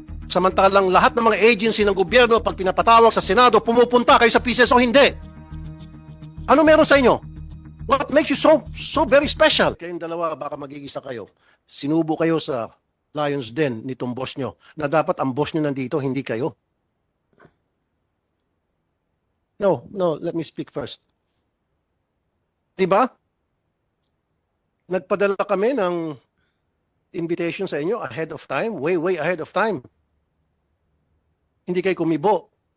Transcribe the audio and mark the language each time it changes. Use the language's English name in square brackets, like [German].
[Filipino] Samantalang lahat ng mga agency ng gobyerno, pag pinapatawag sa Senado, pumupunta kayo sa PCSO, hindi. Ano meron sa inyo? [English] What makes you so very special? [Filipino] Kayong dalawa, baka magigisa kayo. Sinubo kayo sa Lions Den nitong boss nyo, na dapat ang boss nyo nandito, hindi kayo. [English] No, let me speak first. Diba? [Filipino] Nagpadala kami ng invitation sa inyo ahead of time, way ahead of time. Hindi kayo kumibo.